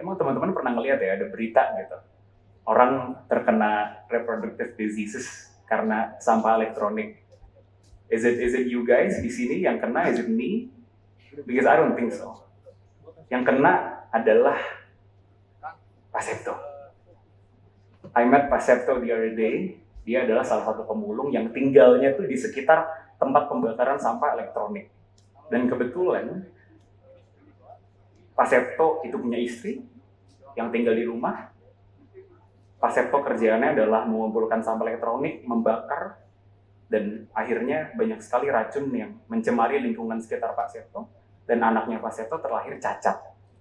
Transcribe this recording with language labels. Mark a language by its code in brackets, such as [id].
[id] Emang teman-teman pernah ngeliat ya, ada berita gitu, orang terkena [en] reproductive diseases [id] karena sampah elektronik. [en] Is it you guys [id] di sini yang kena? [en] Is it me? Because I don't think so. [id] Yang kena adalah Pak Septo. [en] I met Pak Septo the other day. [id] Dia adalah salah satu pemulung yang tinggalnya tuh di sekitar tempat pembakaran sampah elektronik. Dan kebetulan Pak Septo itu punya istri yang tinggal di rumah. Pak Septo kerjaannya adalah mengumpulkan sampah elektronik, membakar, dan akhirnya banyak sekali racun yang mencemari lingkungan sekitar Pak Septo, dan anaknya Pak Septo terlahir cacat.